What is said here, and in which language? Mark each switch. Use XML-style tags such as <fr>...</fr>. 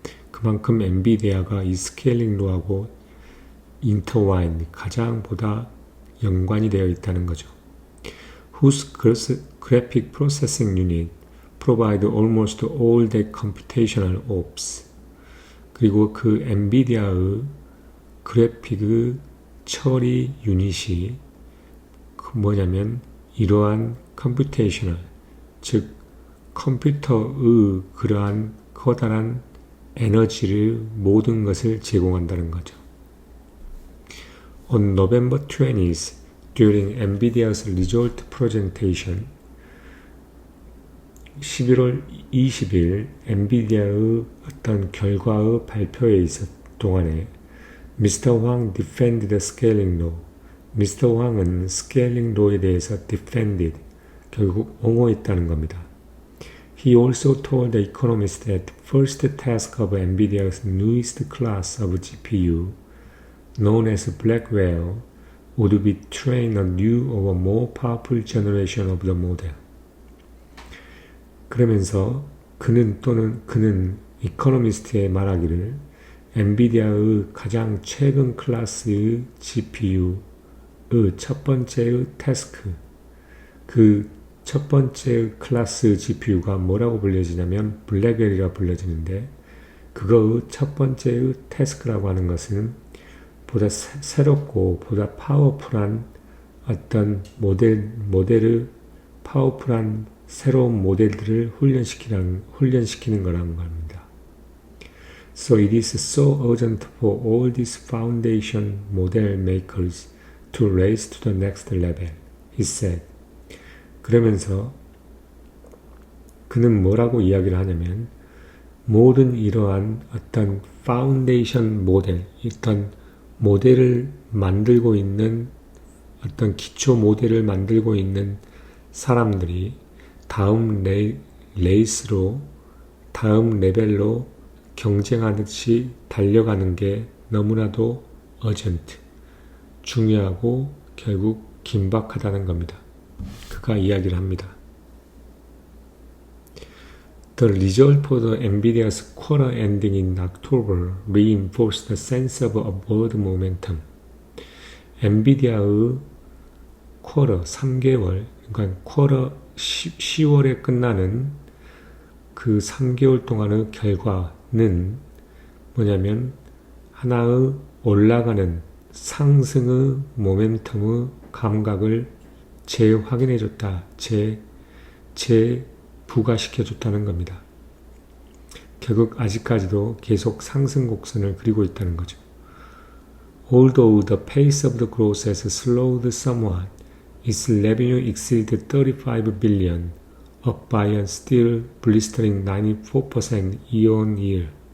<ko>그만큼 엔비디아가 이 스케일링 로우하고 인터와인, 가장 보다 연관이 되어 있다는 거죠.</ko> <en>Whose graphic processing unit provide almost all the computational ops.</en> <ko>그리고 그 엔비디아의 그래픽의 처리 유닛이 뭐냐면 이러한 컴퓨테이셔널, 즉 컴퓨터의 그러한 커다란 에너지를 모든 것을 제공한다는 거죠.</ko> <en>On November 20th, during NVIDIA's result presentation</en> <ko>11월 20일 엔비디아의 어떤 결과의 발표에 있었 동안에 Mr.</ko> <en>Huang defended the scaling law. Mr.</en> <ko>Huang은 scaling law에 대해서 defended, 결국 옹호했다는 겁니다.</ko> <en>He also told the economists that the first task of NVIDIA's newest class of GPU, known as Blackwell, would be train a new or more powerful generation of the model.</en> <ko>그러면서 그는 이코노미스트에 말하기를 엔비디아의 가장 최근 클래스의 GPU의 첫 번째의 태스크, 그 첫 번째 클래스 GPU가 뭐라고 불려지냐면 블랙웰이라고 불려지는데, 그거의 첫 번째의 태스크라고 하는 것은 보다 새롭고 보다 파워풀한 어떤 모델의 파워풀한 새로운 모델들을 훈련시키는 거라는 겁니다.</ko> <en>So it is so urgent for all these foundation model makers to raise to the next level, he said.</en> <ko>그러면서 그는 뭐라고 이야기를 하냐면, 모든 이러한 어떤 파운데이션 모델, 어떤 모델을 만들고 있는, 어떤 기초 모델을 만들고 있는 사람들이 다음 레이스로, 다음 레벨로 경쟁하듯이 달려가는 게 너무나도 어전트, 중요하고 결국 긴박하다는 겁니다. 그가 이야기를 합니다.</ko> <en>The result for the NVIDIA's quarter ending in October reinforced the sense of upward momentum.</en> <ko>엔비디아의 쿼터 3개월, 그러니까 쿼터 10월에 끝나는 그 3개월 동안의 결과는 뭐냐면 하나의 올라가는 상승의 모멘텀의 감각을 재확인해줬다, 재부가시켜줬다는 겁니다. 결국 아직까지도 계속 상승 곡선을 그리고 있다는 거죠.</ko> <en>Although the pace of the growth has slowed somewhat, its revenue exceeded 35 billion, up by a still blistering 94% year-on-year.</en>